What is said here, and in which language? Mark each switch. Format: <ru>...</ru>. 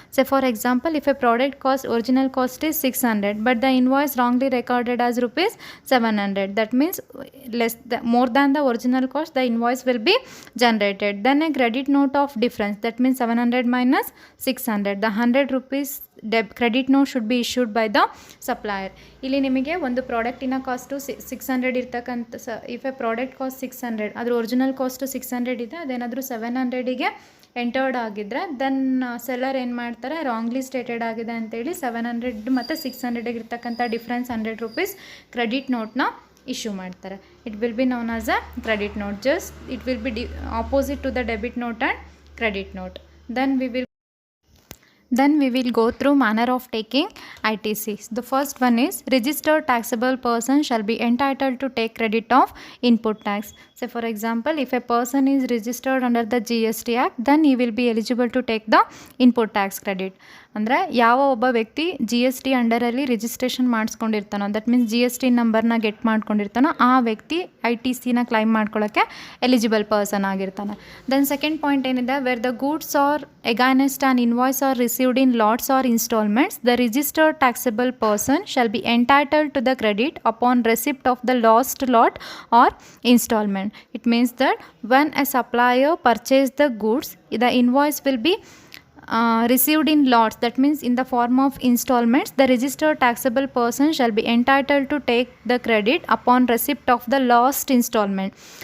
<en>So for example, if a product original cost is 600 but the invoice wrongly recorded as ₹700, that means more than the original cost, the invoice will be generated. Then a credit note of difference, that means 700 minus 600, the ₹100 credit note should be issued by the supplier.</en> <kn>ಇಲ್ಲಿ ನಿಮಗೆ ಒಂದು ಪ್ರಾಡಕ್ಟಿನ cost 600 ಇರ್ತಕ್ಕಂಥ</kn> <en>if a product cost 600,</en> <kn>ಅದ್ರ original cost 600 ಇದೆ, ಅದೇನಾದರೂ 700ಗೆ entered ಆಗಿದ್ದರೆ then seller ಏನು ಮಾಡ್ತಾರೆ, ರಾಂಗ್ಲಿ ಸ್ಟೇಟೆಡ್ ಆಗಿದೆ ಅಂತೇಳಿ 700 ಮತ್ತು 600ಗೆ ಇರ್ತಕ್ಕಂಥ ಡಿಫ್ರೆನ್ಸ್ ₹100 ಕ್ರೆಡಿಟ್ ನೋಟ್ನ ಇಶ್ಯೂ ಮಾಡ್ತಾರೆ.</kn> <en>It will be known as a credit note. Just it will be opposite to the debit note and credit note. Then we will go through manner of taking ITCs. The first one is registered taxable person shall be entitled to take credit of input tax. So for example, if a person is registered under the GST Act, then he will be eligible to take the input tax credit.</en> <kn>ಅಂದರೆ ಯಾವ ಒಬ್ಬ ವ್ಯಕ್ತಿ GST ಅಂಡರಲ್ಲಿ registration ಮಾಡಿಸ್ಕೊಂಡಿರ್ತಾನೋ,</kn> <en>that means</en> <kn>GST ನಂಬರ್ನ get ಮಾಡ್ಕೊಂಡಿರ್ತಾನೋ, ಆ ವ್ಯಕ್ತಿ ITCನ claim ಮಾಡ್ಕೊಳ್ಳೋಕ್ಕೆ eligible person ಆಗಿರ್ತಾನೆ.</kn> <en>Then second point ಏನಿದೆ, where the goods are against an invoice are received in lots or instalments, the registered taxable person shall be entitled to the credit upon receipt of the last lot or instalment. It means that when a supplier purchase the goods, the invoice will be received in lots, that means in the form of installments. The registered taxable person shall be entitled to take the credit upon receipt of the last installment.</en>